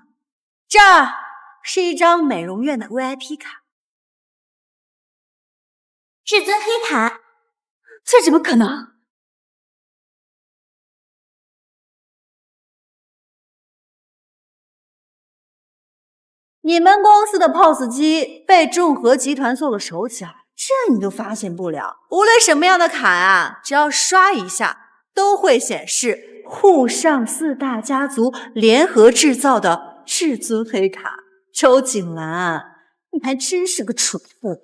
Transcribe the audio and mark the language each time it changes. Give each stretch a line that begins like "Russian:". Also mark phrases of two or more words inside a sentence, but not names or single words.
Chinese: 這是一張美容院的 VIP 卡，至尊黑卡，這怎麼可能？你們公司的 POS 機被众和集團做了手腳，這你都發現不了？無論什麼樣的卡啊，只要刷一下，都會顯示滬上四大家族聯合製造的至尊黑卡。周景蘭，你還真是個蠢貨！